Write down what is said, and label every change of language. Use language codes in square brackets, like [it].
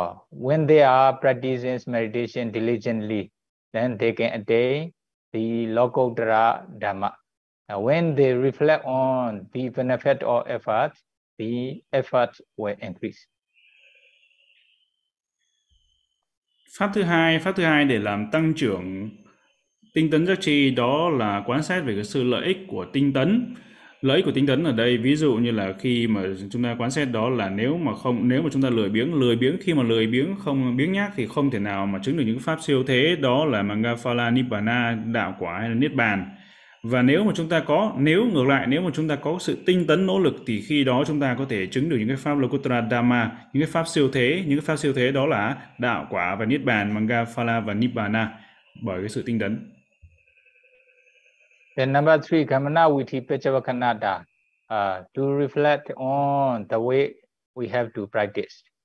[en] When they are practicing meditation diligently, then they can attain the lokottara dhamma. When they reflect on the benefit or effort, the effort will increase. [vi] Pháp thứ hai để làm tăng trưởng tinh tấn giác chi, đó là quán xét về cái sự lợi ích của tinh tấn. Lợi ích của tinh tấn ở đây, ví dụ như là khi mà chúng ta quán xét, đó là nếu mà chúng ta lười biếng, khi mà lười biếng, không biếng nhác, thì không thể nào mà chứng được những pháp siêu thế, đó là Mangafala Nibbana, đạo quả hay là Niết Bàn. Và nếu ngược lại, nếu mà chúng ta có sự tinh tấn nỗ lực, thì khi đó chúng ta có thể chứng được những cái pháp Lokuttara Dhamma, những cái pháp siêu thế đó là đạo quả và Niết Bàn, Mangafala và Nibbana, bởi cái sự tinh tấn. [en] Then number three, Kamana Viti Pachavakanada, to reflect on the way we have to practice.